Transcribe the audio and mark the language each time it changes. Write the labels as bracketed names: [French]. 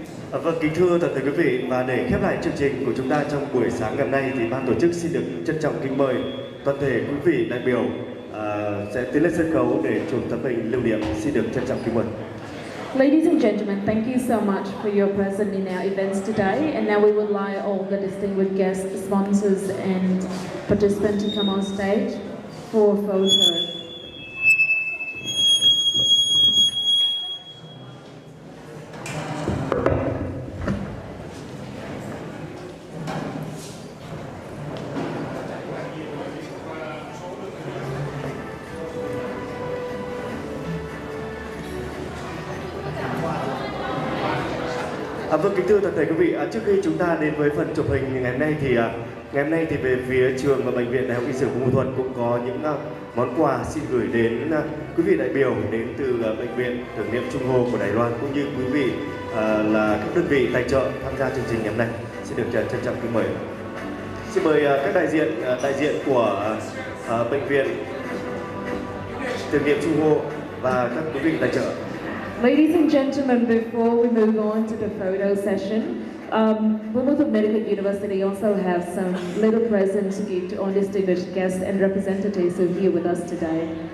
[Vietnamese] Vâng, kính thưa toàn thể quý vị, và để khép lại chương trình của chúng ta trong buổi sáng ngày hôm nay thì ban tổ chức xin được trân trọng kính mời toàn thể quý vị đại biểu sẽ tiến lên sân khấu để chụp tấm hình lưu niệm. Xin được trân trọng kính mời. [English] Ladies and gentlemen, thank you so much for your presence in our events today. And now we would like all the distinguished guests, sponsors and participants to come on stage for a photo. [Vietnamese] Vâng, kính thưa toàn thể quý vị, trước khi chúng ta đến với phần chụp hình ngày hôm nay thì về phía trường và bệnh viện Đại học Y Dược Buôn Ma Thuột cũng có những món quà xin gửi đến quý vị đại biểu đến từ bệnh viện tưởng niệm Trung Hồ của Đài Loan cũng như quý vị là các đơn vị tài trợ tham gia chương trình ngày hôm nay. Xin được trân trọng kính mời. Xin mời các đại diện của bệnh viện tưởng niệm Trung Hồ và các quý vị tài trợ. [English] Ladies and gentlemen, before we move on to the photo session, Buôn Ma Thuột Medical University also have some little presents to give to all distinguished guests and representatives who are here with us today.